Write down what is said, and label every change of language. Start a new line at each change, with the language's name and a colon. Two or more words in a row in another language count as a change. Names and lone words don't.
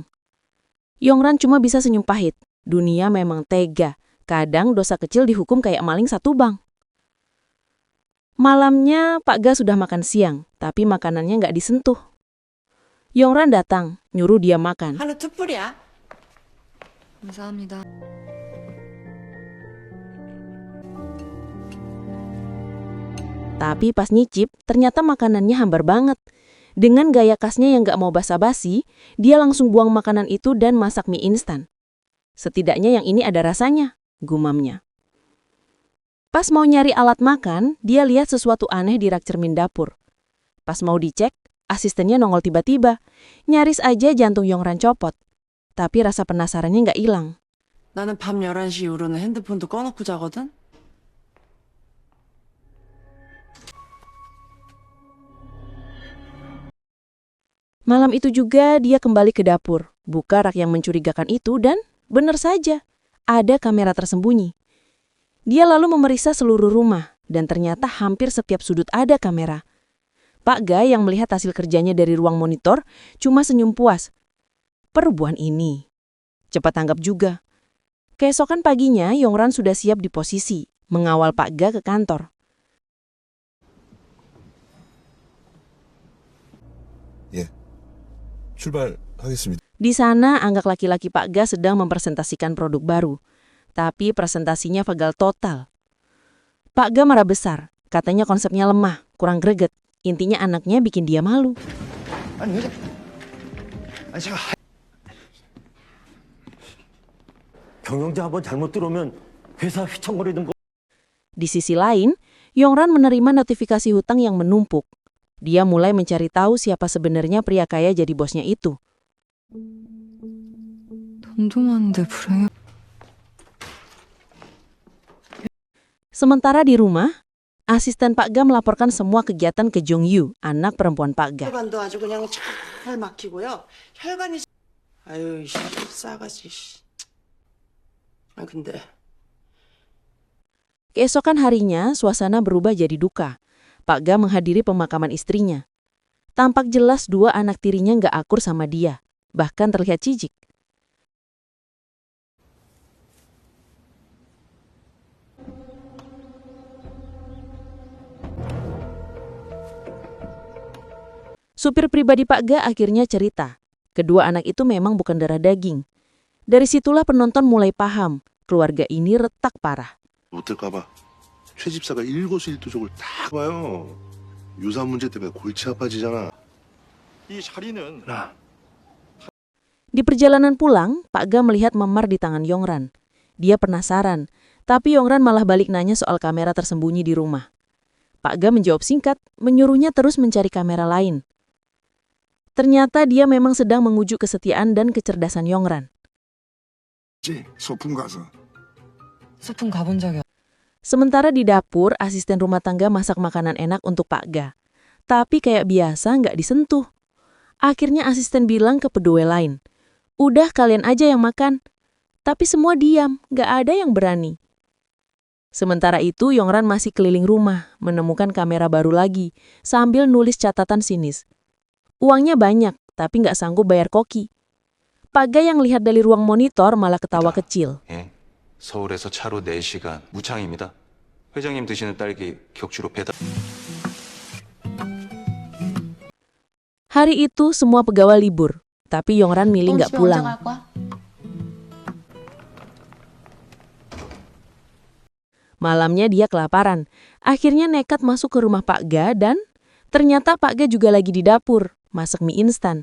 Indonesian: Yong-ran cuma bisa senyum pahit. Dunia memang tega. Kadang dosa kecil dihukum kayak maling satu bank. Malamnya Pak Ga sudah makan siang, tapi makanannya nggak disentuh. Yong-ran datang, nyuruh dia makan.
Korean: 하루 투뿔이야. 감사합니다.
Indonesian: Tapi pas nyicip, ternyata makanannya hambar banget. Dengan gaya khasnya yang gak mau basa-basi, dia langsung buang makanan itu dan masak mie instan. Setidaknya yang ini ada rasanya, gumamnya. Pas mau nyari alat makan, dia lihat sesuatu aneh di rak cermin dapur. Pas mau dicek, asistennya nongol tiba-tiba. Nyaris aja jantung Yongran copot. Tapi rasa penasarannya nggak hilang.
Korean: 나는 밤 11시 이후로는 핸드폰도 꺼놓고 자거든?
Indonesian: Malam itu juga dia kembali ke dapur, buka rak yang mencurigakan itu dan benar saja, ada kamera tersembunyi. Dia lalu memeriksa seluruh rumah dan ternyata hampir setiap sudut ada kamera. Pak Ga yang melihat hasil kerjanya dari ruang monitor cuma senyum puas. Perempuan ini cepat tanggap juga. Keesokan paginya, Yongran sudah siap di posisi, mengawal Pak Ga ke kantor.
Korean: 예, 출발하겠습니다.
Indonesian: Di sana, anggak laki-laki Pak Ga sedang mempresentasikan produk baru. Tapi presentasinya gagal total. Pak Ga marah besar, katanya konsepnya lemah, kurang greget. Intinya anaknya bikin dia malu.
Korean: 아니, 왜 아니, 제가 경영자 한번 잘못 들어오면 회사 휘청거리는 거.
Indonesian: Di sisi lain, Yongran menerima notifikasi hutang yang menumpuk. Dia mulai mencari tahu siapa sebenarnya pria kaya jadi bosnya itu.
Korean: 돈도 많은데 불행해.
Indonesian: Sementara di rumah, asisten Pak Ga melaporkan semua kegiatan ke Jong Yu, anak perempuan Pak Ga.
Korean: 혈관도 아주 그냥 잘 막히고요. 혈관이 아유 씨, 싸가지. 아 근데
Indonesian: Keesokan harinya, suasana berubah jadi duka. Pak Ga menghadiri pemakaman istrinya. Tampak jelas dua anak tirinya nggak akur sama dia, bahkan terlihat jijik. Supir pribadi Pak Ga akhirnya cerita, kedua anak itu memang bukan darah daging. Dari situlah penonton mulai paham, keluarga ini retak parah.
Korean: 못될까봐 최 집사가 일거수일투족을 다 봐요. 유산 문제 때문에 골치 아파지잖아. 이 자리는
Indonesian: Di perjalanan pulang, Pak Ga melihat memar di tangan Yongran. Dia penasaran, tapi Yongran malah balik nanya soal kamera tersembunyi di rumah. Pak Ga menjawab singkat, menyuruhnya terus mencari kamera lain. Ternyata dia memang sedang menguji kesetiaan dan kecerdasan Yongran.
Korean: 소풍 가서 소풍 가본 적이
Indonesian: Sementara di dapur, asisten rumah tangga masak makanan enak untuk Pak Ga. Tapi kayak biasa nggak disentuh. Akhirnya asisten bilang ke pegawai lain, udah kalian aja yang makan. Tapi semua diam, nggak ada yang berani. Sementara itu, Yongran masih keliling rumah, menemukan kamera baru lagi, sambil nulis catatan sinis. Uangnya banyak, tapi nggak sanggup bayar koki. Pak Ga yang lihat dari ruang monitor malah ketawa kecil.
Korean: 예, 서울에서 차로 4시간 무창입니다. 회장님 드시는 딸기 격주로 배달.
Indonesian: Hari itu semua pegawai libur, tapi Yongran milih nggak pulang. Malamnya dia kelaparan. Akhirnya nekat masuk ke rumah Pak Ga dan ternyata Pak Ga juga lagi di dapur, masak mie instan.